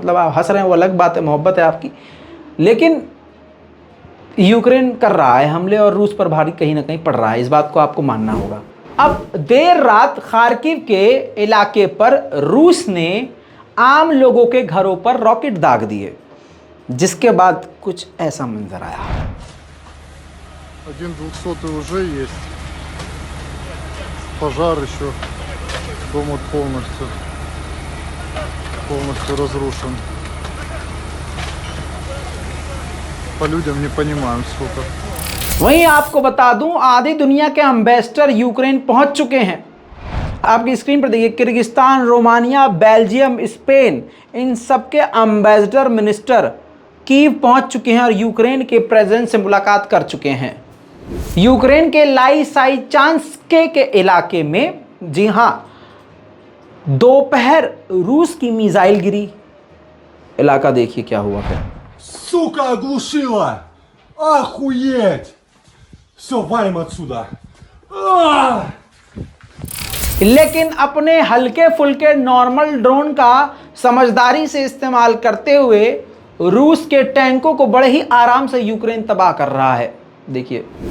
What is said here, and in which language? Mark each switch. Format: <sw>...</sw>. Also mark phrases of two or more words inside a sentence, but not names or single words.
<hi>मतलब आप हंस रहे हैं वो अलग बात है, मोहब्बत है आपकी, लेकिन यूक्रेन कर रहा है हमले और रूस पर भारी कहीं ना कहीं पड़ रहा है। इस बात को आपको मानना होगा। अब देर रात खार्किव के इलाके पर रूस ने आम लोगों के घरों पर रॉकेट दाग दिए, जिसके बाद कुछ ऐसा मंजर आया।</hi> <ru>1 200 уже есть. Пожар еще. Дом вот полностью разрушен. По людям не понимаем сколько.</ru> <hi>वहीं आपको बता दूं, आधी दुनिया के एम्बेसडर यूक्रेन पहुंच चुके हैं। आपकी स्क्रीन पर देखिए, किर्गिस्तान, रोमानिया, बेल्जियम, स्पेन, इन सब के</hi> <en>ambassador minister</en> <hi>कीव पहुंच चुके हैं और यूक्रेन के प्रेसिडेंट से मुलाकात कर चुके हैं। यूक्रेन के लाइसाइचांस्के के इलाके में, जी हां, दोपहर रूस की मिसाइल गिरी। इलाका देखिए क्या हुआ फिर।</hi> <ru>Сука, оглушила! Охуеть! Все, валим отсюда!</ru> <hi>लेकिन अपने हल्के फुल्के</hi> <en>normal drone</en> <hi>का समझदारी से इस्तेमाल करते हुए रूस के टैंकों को बड़े ही आराम से यूक्रेन तबाह कर रहा है। देखिए,</hi>